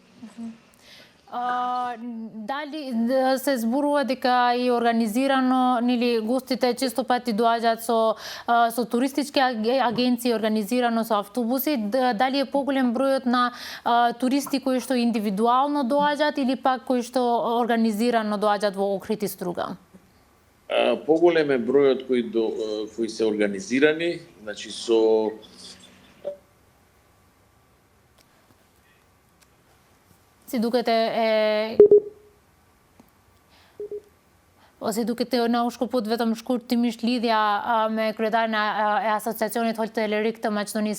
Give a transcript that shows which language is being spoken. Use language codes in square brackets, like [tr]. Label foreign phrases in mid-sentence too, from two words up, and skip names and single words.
[mk] Дали се зборува дека и организирано, нели, гостите често пати доаѓаат со туристички агенции, организирано со автобуси, дали е поголем бројот на туристи кои што индивидуално доаѓаат или пак кои што организирано доаѓаат во Охрид и Струга? Поголем е бројот кои се организирани, значи со [sq] Ose duke të na u shkëput vetëm shkurtimisht lidhja me kryetarin e Asociacionit Hotelerike të Maqedonisë së